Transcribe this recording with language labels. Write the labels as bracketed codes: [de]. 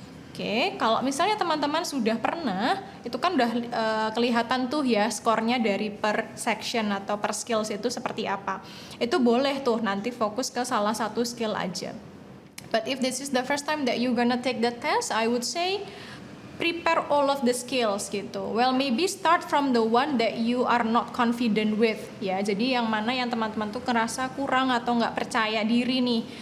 [id] Oke, kalau misalnya teman-teman sudah pernah, itu kan udah kelihatan tuh ya skornya dari per section atau per skills itu seperti apa. Itu boleh tuh nanti fokus ke salah satu skill aja. [en] But if this is the first time that you gonna take the test, I would say prepare all of the skills gitu. Well, maybe start from the one that you are not confident with ya. [id] Jadi yang mana yang teman-teman tuh ngerasa kurang atau nggak percaya diri nih.